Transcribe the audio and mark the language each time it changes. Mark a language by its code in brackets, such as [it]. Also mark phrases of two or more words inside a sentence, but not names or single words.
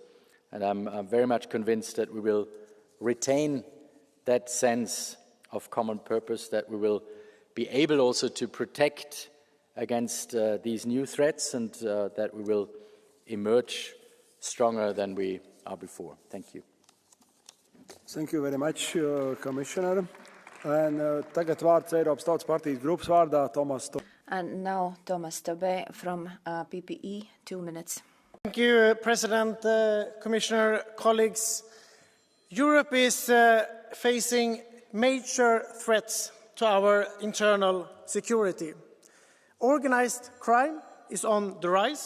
[en] And I'm very much convinced that we will retain that sense of common purpose, that we will be able also to protect against these new threats, and that we will emerge stronger than we are before. Thank you. Thank you very much, Commissioner. [lv] And tagad vārds Eiropas Tautas partijas grupas vārdā Tomas. [en] And now Thomas Tobé from PPE, 2 minutes. Thank you, President, Commissioner, colleagues. Europe is facing major threats to our internal security. Organized crime is on the rise.